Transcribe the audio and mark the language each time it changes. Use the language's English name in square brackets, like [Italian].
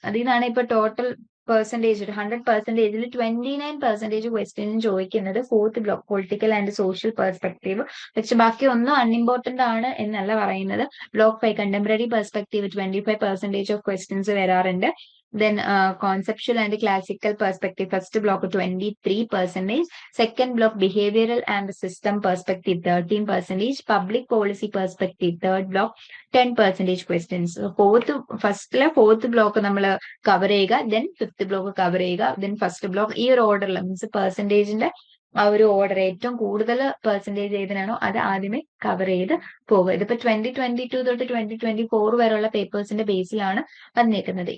[Malayalam] അതിനാണ് ഇപ്പൊ total percentage 100%-ൽ 29% ക്വസ്റ്റ്യനും ചോദിക്കുന്നത് 4th block political and social perspective. പക്ഷെ ബാക്കി ഒന്നും അൺഇമ്പോർട്ടന്റ് ആണ് എന്നല്ല പറയുന്നത്. Block 5 contemporary perspective 25% of questions വരാറുണ്ട്. [English] Then conceptual and classical perspective, first block 23%, second block behavioral and system perspective 13%, public policy perspective third block 10% questions. [Malayalam] fourth block നമ്മൾ cover ചെയ്യുക, then fifth block cover ചെയ്യുക, then first block ഈ ഒരു ഓർഡറിൽ means പെർസെന്റേജിന്റെ ആ ഒരു order ഏറ്റവും കൂടുതൽ പെർസെന്റേജ് ഏതിനാണോ അത് ആദ്യമേ കവർ ചെയ്ത് പോകുക. ഇതിപ്പോ 2022 തൊട്ട് 2024 വരെയുള്ള പേപ്പേഴ്സിന്റെ ബേസിലാണ് വന്നേക്കുന്നത്.